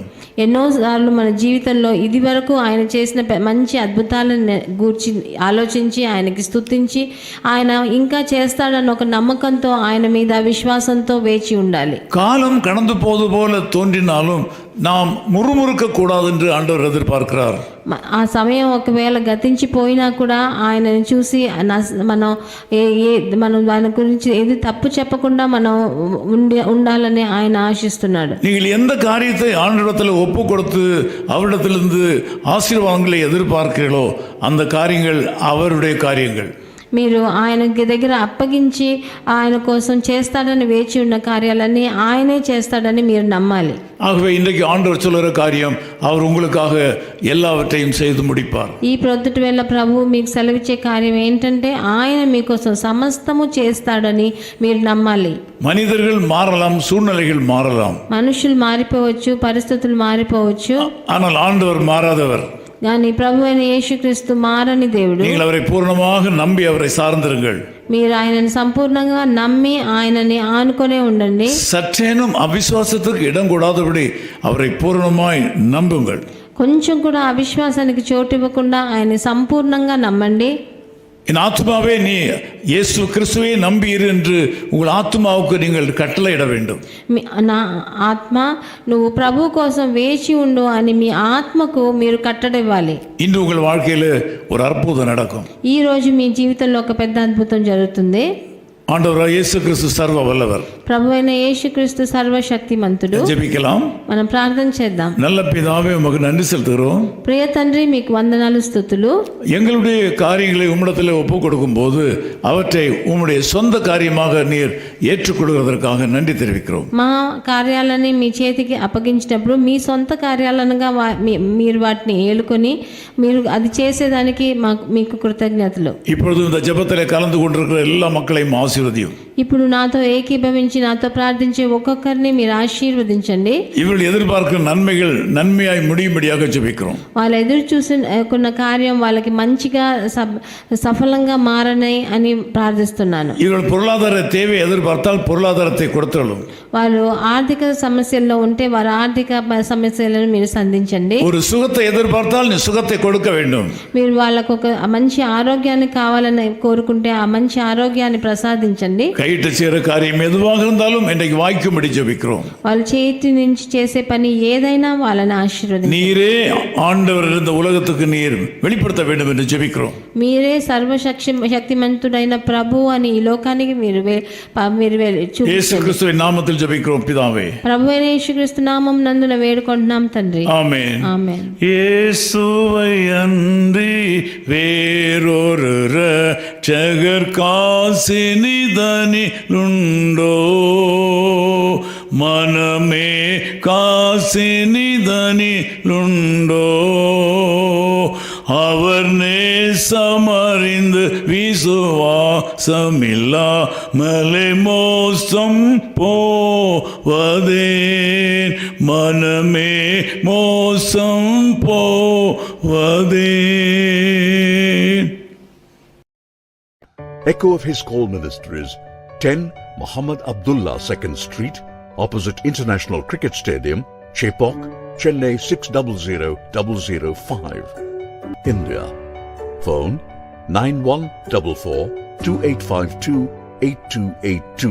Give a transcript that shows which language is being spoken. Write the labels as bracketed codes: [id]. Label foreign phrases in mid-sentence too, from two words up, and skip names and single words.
[te] ఎన్నోసార్లు మన జీవితంలో ఇది వరకు ఆయన చేసిన మంచి అద్భుతాలను గూర్చి ఆలోచించి ఆయనకి స్తుతించి ఆయన ఇంకా చేస్తాడన్న ఒక నమ్మకంతో ఆయన మీద విశ్వాసంతో వేచి ఉండాలి. [ta] కాలం கடந்து போது போல தோன்றினாலும் நாம் முறுமுறுக்க கூடாது என்று ஆண்டவர் எதிர்பார்க்கிறார். [te] ఆ సమయం ఒకవేళ గతించిపోయినా కూడా ఆయనను చూసి మనం ఆయన గురించి ఏది తప్పు చెప్పకుండా మనం ఉండాలని ఆయన ఆశిస్తున్నాడు. [ta] நீங்கள் எந்த காரியத்தை ஆண்டவரிடத்தில் ஒப்பு கொடுத்து அவரிடத்திலிருந்து ஆசீர்வாதங்களை எதிர்பார்க்கிறீர்களோ அந்த காரியங்கள் அவருடைய காரியங்கள். [te] మీరు ఆయనకి దగ్గర అప్పగించి ఆయన కోసం చేస్తాడని వేచి ఉన్న కార్యాలన్నీ ఆయనే చేస్తాడని మీరు నమ్మాలి. [ta] ஆகவே இன்றைக்கு ஆண்டவர் சொல்லுற காரியம் அவர் உங்களுக்காக எல்லாவற்றையும் செய்து முடிப்பார். [te] ఈ ప్రొద్దుటి వేళ ప్రభువు మీకు సెలవిచ్చే కార్యం ఏంటంటే ఆయన మీకోసం సమస్తము చేస్తాడని మీరు నమ్మాలి. [ta] மனிதர்கள் மாறலாம், சூழ்நிலைகள் மாறலாம், [te] మనుషులు మారిపోవచ్చు, పరిస్థితులు మారిపోవచ్చు, [ta] ஆனால் ఆண்டவர் மாறாதவர். [te] కానీ ప్రభు అయిన యేసుక్రీస్తు మారని దేవుడు. [ta] நீங்கள் அவரை பூர்ணமாக நம்பி அவரை சார்ந்திருங்கள். [te] మీరు ఆయనని సంపూర్ణంగా నమ్మి ఆయనని ఆనుకొనే ఉండండి. [ta] சற்றேனும் அவிசுவாசத்துக்கு இடம் கூடாதபடி அவரை பூர்ணமாய் நம்புங்கள். [te] కొంచెం కూడా అవిశ్వాసానికి చోటు ఇవ్వకుండా ఆయన్ని సంపూర్ణంగా నమ్మండి. [ta] என் ஆத்மாவே நீ இயேசு கிறிஸ்துவை நம்பியிரு என்று உங்கள் ஆத்மாவுக்கு நீங்கள் கட்டளையிட வேண்டும். [te] నా ఆత్మ నువ్వు ప్రభు కోసం వేచి ఉండు అని మీ ఆత్మకు మీరు కట్టడివ్వాలి. [ta] இன்று உங்கள் வாழ்க்கையில் ஒரு அற்புதம் நடக்கும். [te] ఈ రోజు మీ జీవితంలో ఒక పెద్ద అద్భుతం జరుగుతుంది. [ta] ஆண்டவராக இயேசு கிறிஸ்து சர்வ வல்லவர். [te] ప్రభు అయిన యేసుక్రీస్తు సర్వశక్తిమంతుడు. [ta] ஜெபிக்கலாம். [te] మనం ప్రార్థన చేద్దాం. [ta] நல்ல பிதாவே, உமக்கு நன்றி செலுத்துகிறோம். [te] ప్రియ తండ్రి, మీకు వందనాలు, స్తుతులు. [ta] எங்களுடைய காரியங்களை உம்மிடத்தில் ஒப்புக் கொடுக்கும் போது அவற்றை உம்முடைய சொந்த காரியமாக நீர் ஏற்றுக்கொள்வதற்காக நன்றி தெரிவிக்கிறோம். [te] మా కార్యాలని మీ చేతికి అప్పగించినప్పుడు మీ సొంత కార్యాలనుగా మీరు వాటిని ఏలుకొని మీరు అది చేసేదానికి మీకు కృతజ్ఞతలు. [ta] இப்பொழுது இந்த ஜெபத்திலே கலந்து கொண்டிருக்கிற எல்லா மக்களையும் ஆசீர்வதியும். [te] ఇప్పుడు నాతో ఏకీభవించి నాతో ప్రార్థించే ఒక్కొక్కరిని మీరు ఆశీర్వదించండి. [ta] இவர்கள் எதிர்பார்க்கிற நன்மைகள் நன்மையாய் முடியும்படியாக ஜெபிக்கிறோம். [te] వాళ్ళు ఎదురు చూసిన కార్యం వాళ్ళకి మంచిగా సఫలంగా మారని అని ప్రార్థిస్తున్నాను. [ta] இவர்கள் பொருளாதார தேவை எதிர்பார்த்தால் பொருளாதாரத்தை கொடுத்தலும். [te] వాళ్ళు ఆర్థిక సమస్యల్లో ఉంటే వారి ఆర్థిక సమస్యలను మీరు సంధించండి. [ta] ஒரு சுகத்தை எதிர்பார்த்தால் நீ சுகத்தை கொடுக்க வேண்டும். [te] మీరు వాళ్ళకు ఒక మంచి ఆరోగ్యాన్ని కావాలని కోరుకుంటే ఆ మంచి ఆరోగ్యాన్ని ప్రసాదించండి. [ta] கையிட்டு செய்கிற காரியம் எதுவாக இருந்தாலும் இன்றைக்கு வாய்க்கும்படி ஜெபிக்கிறோம். [te] వాళ్ళ చేతి నుంచి చేసే పని ఏదైనా వాళ్ళని ఆశీర్వదించండి. [ta] நீரே ஆண்டவர் இந்த உலகத்துக்கு நீர் வெளிப்படுத்த வேண்டும் என்று ஜெபிக்கிறோம். [te] మీరే సర్వశక్తిమంతుడైన ప్రభు అని ఈ లోకానికి మీరు [ta] యేసు క్రీస్తువిன் நாமத்தில் ஜெபிக்கிறோம் பிதாவே. [te] ప్రభు అయిన యేసుక్రీస్తు నామం నందున వేడుకుంటున్నాం తండ్రి. [ta] ஆமென். [te] ఆమేన్. [ta] இயேசுவை அன்றி வேறொரு இரட்சகர் காசினிதனிலுண்டோ, மனமே காசினிதனிலுண்டோ, அவர் நேசமறிந்து விசுவாசமில்லாமலே மோசம் போவதேன், மனமே மோசம் போவதேன். [en] Echo of His Call Ministries, 10 Muhammad Abdullah 2nd Street, opposite International Cricket Stadium, Chepauk, Chennai 600005, India. Phone 9144-2852-8282.